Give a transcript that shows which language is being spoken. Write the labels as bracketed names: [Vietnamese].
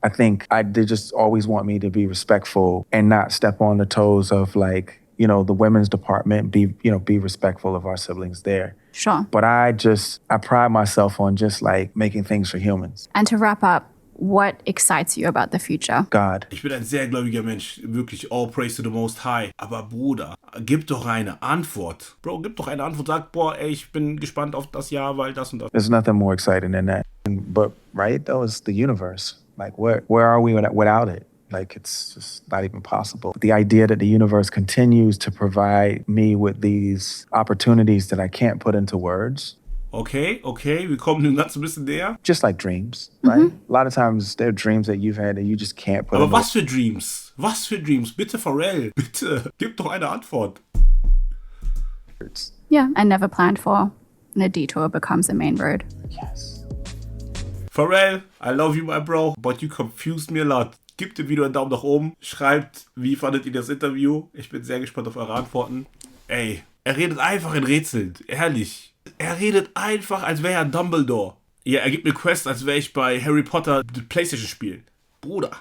[English] I think they just always want me to be respectful and not step on the toes of like, the women's department, be respectful of our siblings there. Sure. But I pride myself on just like making things for humans. And to wrap up, what excites you about the future? God. [German] Ich bin ein sehr gläubiger Mensch, wirklich, [English] all praise to the Most High. [German] Aber Bruder, gib doch eine Antwort. Bro, gib doch eine Antwort. Sag, boah, ey, ich bin gespannt auf das Jahr, weil das und das. [English] There's nothing more exciting than that. But right, though, it's the universe. Like, where are we without it? Like, it's just not even possible. The idea that the universe continues to provide me with these opportunities that I can't put into words. [German] Okay, wir kommen dem Ganzen ein bisschen näher. [English] Just like dreams, right? A lot of times there are dreams that you've had that you just can't put [German] Aber was für Dreams? Was für Dreams? Bitte, Pharrell, bitte, gib doch eine Antwort. [English] words. Yeah, and never planned for. And a detour becomes a main road. Yes. Pharrell, I love you, my bro, but you confused me a lot. [German] Gebt dem Video einen Daumen nach oben. Schreibt, wie fandet ihr das Interview? Ich bin sehr gespannt auf eure Antworten. Ey, er redet einfach in Rätseln. Ehrlich. Er redet einfach, als wäre er Dumbledore. Ja, er gibt mir Quest, als wäre ich bei Harry Potter PlayStation spielen. Bruder.